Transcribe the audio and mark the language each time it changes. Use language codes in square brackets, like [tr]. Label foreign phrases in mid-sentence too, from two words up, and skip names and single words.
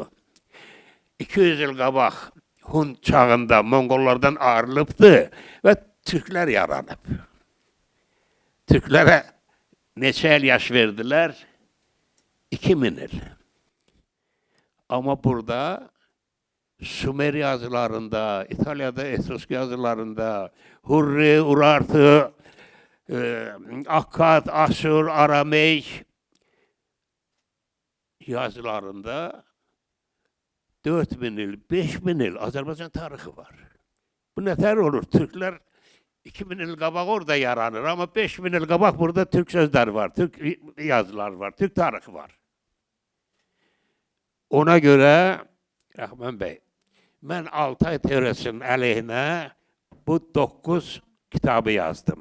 [az] 200 il qabaq Hun çağında Monqollardan ayrılıbdır və Türklər yaranıb. Türklərə neçə il yaş verdilər? 2000 il. Amma burada Sumer yazılarında, İtalya'da Etrusk yazılarında, Hurri, Urartu, Akkad, Asur, Arameyk yazılarında 4000 il, 5000 il Azərbaycan tarixi var. Bu nətər olur? Türklər 2000 il qabaq orada yaranır, amma 5000 il qabaq burada Türk sözləri var, Türk yazıları var, Türk tarixi var. Ona görə, Rəhman bəy, mən Altay teorisinin əleyhinə bu 9 kitabı yazdım.